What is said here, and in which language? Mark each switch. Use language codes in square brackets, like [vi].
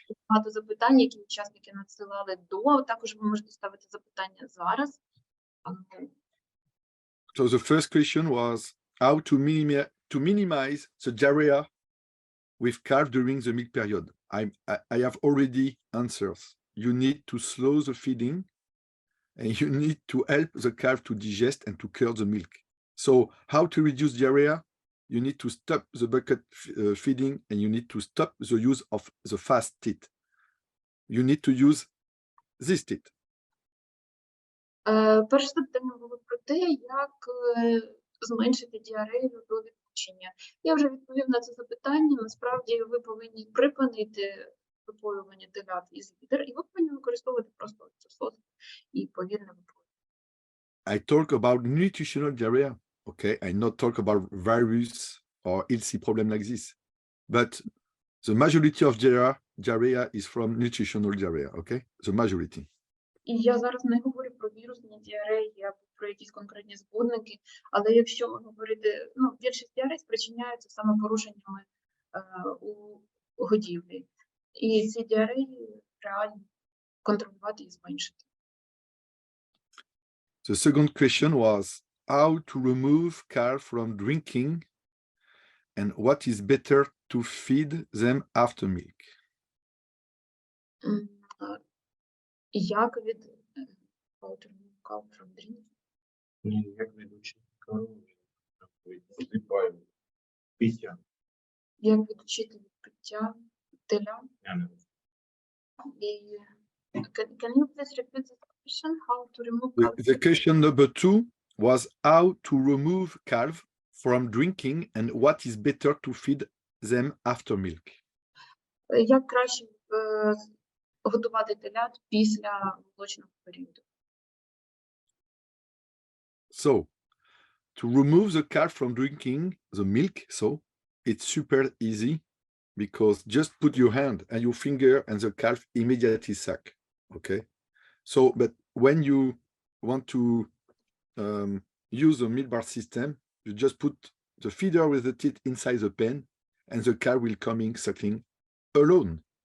[uk] Багато запитань, які учасники надсилали до. Також ви можете ставити запитання зараз. [en] So the first question was how to minimize the diarrhea with calf during the milk period. I have already answers. You need to slow the feeding and you need to help the calf to digest and to curd the milk. So how to reduce diarrhea? You need to stop the bucket feeding and you need to stop the use of the fast teat. You need to use this teat. [uk] Перше запитання було про те, як зменшити діарею до відлучення. Я вже відповів на це запитання. Насправді ви повинні припинити випоювання телят із відер, і ви повинні використовувати просто сос і повільне випоювання. [en] I talk about nutritional diarrhea. Okay, I not talk about virus or ILC problem like this, but the majority of diarrhea is from nutritional diarrhea. Okay, the majority. [uk] І я зараз не говорю про вірусні діареї або про якісь конкретні збудники, але якщо говорити, більшість діарей спричиняються саме порушеннями у годівлі. І ці діареї реально контролювати і зменшити. The second question was how to remove calf from drinking and what is better to feed them after milk. Як від [en] calf from drinking? [uk] Як відучити корову від пиття? Як відучити від пиття теля? Я не знаю. [en] Can you please repeat the question? How to remove calf? The question number 2 was how to remove calf from drinking and what is better to feed them after milk. [uk] Як краще годувати телят після молочного періоду? [en] So, to remove the calf from drinking the milk, it's super easy because just put your hand and your finger and the calf immediately suck. Okay. So, but when you want to use the milk bar system, you just put the feeder with the teat inside the pen and the calf will coming sucking alone.